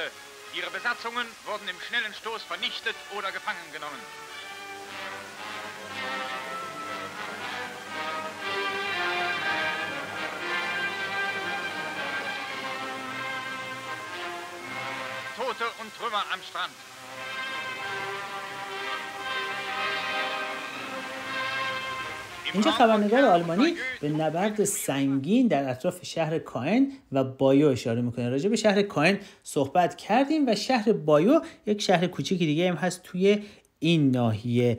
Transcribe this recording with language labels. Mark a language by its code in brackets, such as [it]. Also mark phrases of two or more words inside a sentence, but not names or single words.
[de] Ihre Besatzungen wurden im schnellen Stoß vernichtet oder gefangen genommen. Tote und Trümmer am Strand. [fa] اینجا خبرنگار آلمانی به نبرد سنگین در اطراف شهر کائن و بایو اشاره میکنه. راجع به شهر کائن صحبت کردیم و شهر بایو یک شهر کوچیکی دیگه هم هست توی این ناحیه.